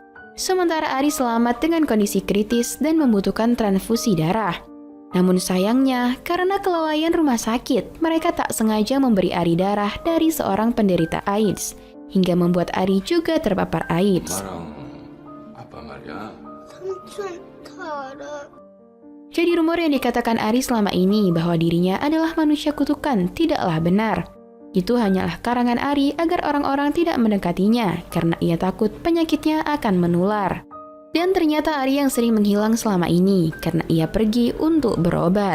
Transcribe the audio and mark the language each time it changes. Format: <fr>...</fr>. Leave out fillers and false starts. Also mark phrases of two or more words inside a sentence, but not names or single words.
<id>Sementara Ari selamat dengan kondisi kritis dan membutuhkan transfusi darah. Namun sayangnya, karena kelalaian rumah sakit, mereka tak sengaja memberi Ari darah dari seorang penderita AIDS, hingga membuat Ari juga terpapar AIDS.</id> <ko>apa 말이야? 삼촌 다 알아.</ko> <id>Jadi rumor yang dikatakan Ari selama ini bahwa dirinya adalah manusia kutukan tidaklah benar. Itu hanyalah karangan Ari agar orang-orang tidak mendekatinya karena ia takut penyakitnya akan menular. Dan ternyata Ari yang sering menghilang selama ini karena ia pergi untuk berobat.</id>